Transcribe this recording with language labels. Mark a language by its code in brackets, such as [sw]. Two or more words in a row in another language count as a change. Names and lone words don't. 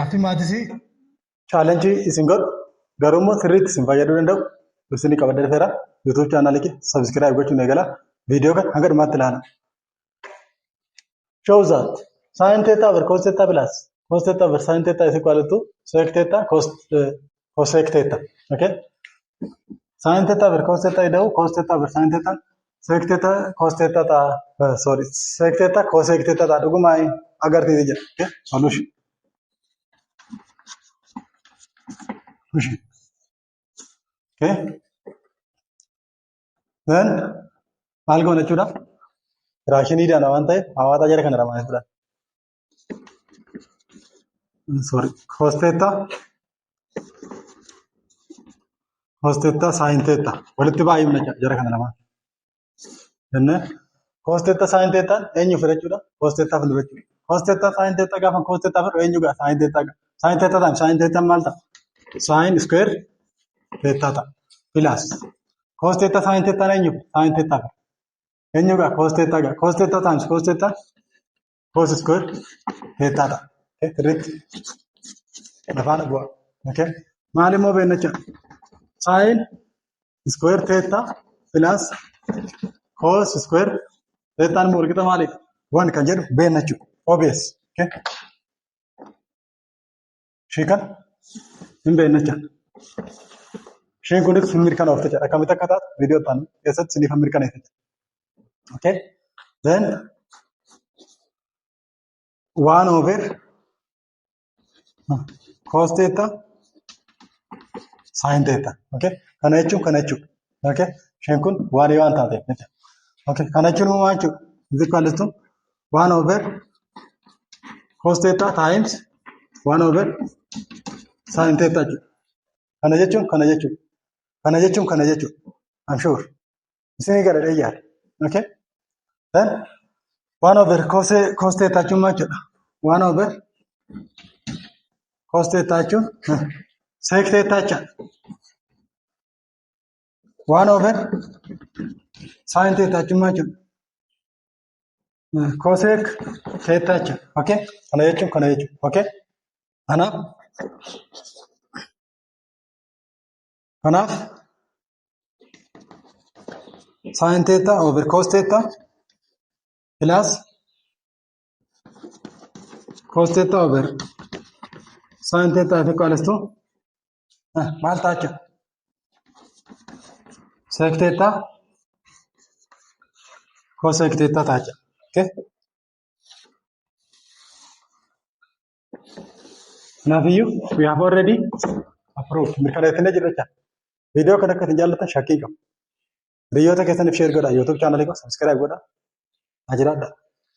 [om] gaaffii maatisii chaalenjii isin godhu garuu sirriitti isin fayyaduu danda'u dursinii qabadee dhufeera. YouTube chaanaalii kee subscribe gochuun eegala. Viidiyoo kan hanga dhumaatti ilaala. [en] Shows that sin theta over cos theta plus cos theta over sin theta is equal to sec theta cosec theta. Okay? Sin theta over cos theta [om] ida'u [en] cos theta over sin theta sec theta cos theta sec theta cosec theta dhuguma agarsiisa jedha. Okay? Solution. Okay? Then [om] maal goona jechuudha? Raashiniidhaan waan ta'eef hawaasa jara kana lamaan jechuudha. [en] Cos theta sin theta [om] walitti baay'ifna jara kana lamaan. Jennee [en] cos theta sin theta [om] eenyu fudhachuudha? [en] Cos theta fudhachuudha. Cos theta sin theta [om] gaafa [en] cos theta [om] fudhu eenyu gaa [en] sin theta [om] gaa. [en] Sin theta [om] taa'im [en] sin theta [om] maal ta'a? [en] Sin square theta [om] ta'a. [en] Plus cos theta sin theta [om] eenyu [en] sin theta [om] gaa. Eenyu gaa [en] cos theta [om] gaa. [en] Cos theta times cos theta cos square theta [om] ta'a. Okay, sirriitti lafaan bu'a. Okay, maal immoo beekna jechuudha? [en] Sin square theta plus cos square theta [om] immoo walqixa maaliif? Waan kan jedhu beekna jechuudha. [en] Obvious. Okay. [om] Shii kan hin beekna jechuudha. Shiin kunis hin mirkanoofte jechuudha. Akkamitti akka taatu viidiyoo ta'an keessatti siniif hin mirkaneeffe jechuudha. [en] Okay. Then 1 over cos theta sin theta. Okay. [om] Kana jechuun. Okay. Shiin kun waan taateef jechuudha. [en] Okay. [om] Kana jechuun maal jechuudha? [en] Is equal to 1 over cos theta times 1 over sin theta [om] jechuudha. Kana jechuun. [en] I'm sure. [om] Isin gara yaad. [en] Okay. Then 1 over cos theta [om] jechuun maal jechuudha? [en] 1 over cos theta [om] jechuun [en] sec theta [om] jechuudha. [en] 1 over sin theta [om] jechuun maal jechuudha? [en] Cosec theta [om] jechuudha. [en] Okay. [om] Kana jechuun. [en] Okay. [om] Kanaaf [en] sin theta over cos theta plus cos theta over sin theta is equal to [om] maal ta'a jechuudha? [en] Sec theta cosec theta [om] ta'a jechuudha. [en] Okay. [om] Kanaafuu [en] we have already approved. [om] Mirkaneeffannee jirra jechuudha. Viidiyoo kana akka isin jaallatan shakkii qabu. Hiriyoota keessaniif share godhaa. YouTube chaanalii koo subscribe godhaa. Ajiraadhaa.